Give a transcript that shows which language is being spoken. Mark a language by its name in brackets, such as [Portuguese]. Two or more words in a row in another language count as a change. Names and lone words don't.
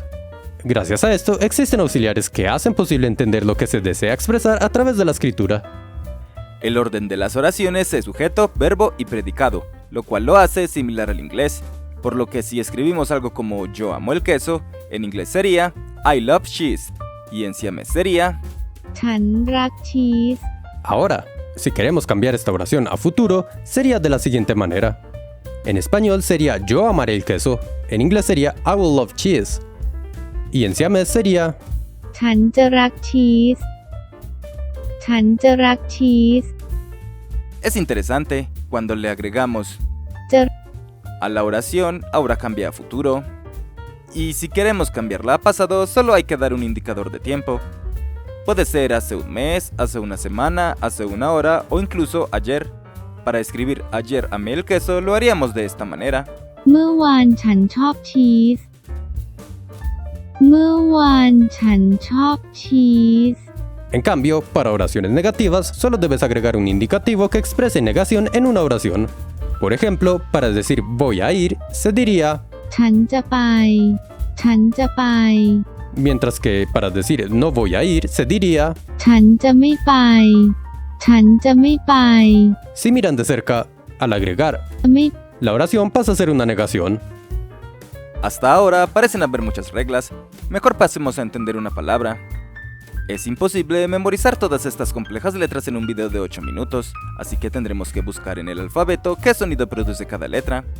[Spanish] Gracias a esto, existen auxiliares que hacen posible entender lo que se desea expresar a través de la escritura. El orden de las oraciones es sujeto, verbo y predicado, lo cual lo hace similar al inglés, por lo que si escribimos algo como yo amo el queso, en inglés sería [English] I love cheese, [Spanish] y en siamés sería [Thai] ฉันรักชีส [Spanish] Ahora, si queremos cambiar esta oración a futuro, sería de la siguiente manera. En español sería yo amaré el queso, en inglés sería [English] I will love cheese, [Spanish] y en siamés sería [Thai] ฉันจะรักชีส ฉันจะรักชีส [Spanish] Es interesante, cuando le agregamos จะ a la oración, ahora cambia a futuro. Y si queremos cambiarla a pasado, solo hay que dar un indicador de tiempo. Puede ser hace un mes, hace una semana, hace una hora o incluso ayer. Para escribir ayer amé el queso lo haríamos de esta manera. [Thai] เมื่อวานฉันชอบชีส เมื่อวานฉันชอบชีส [Spanish] En cambio, para oraciones negativas, solo debes agregar un indicativo que exprese negación en una oración. Por ejemplo, para decir voy a ir, se diría [Thai] ฉันจะไป ฉันจะไป [Spanish] mientras que para decir no voy a ir, se diría [Thai] ฉันจะไม่ไป ฉันจะไม่ไป [Spanish] Si miran de cerca, al agregar, ไม่ la oración pasa a ser una negación. Hasta ahora parecen haber muchas reglas, mejor pasemos a entender una palabra. Es imposible memorizar todas estas complejas letras en un video de 8 minutos, así que tendremos que buscar en el alfabeto qué sonido produce cada letra.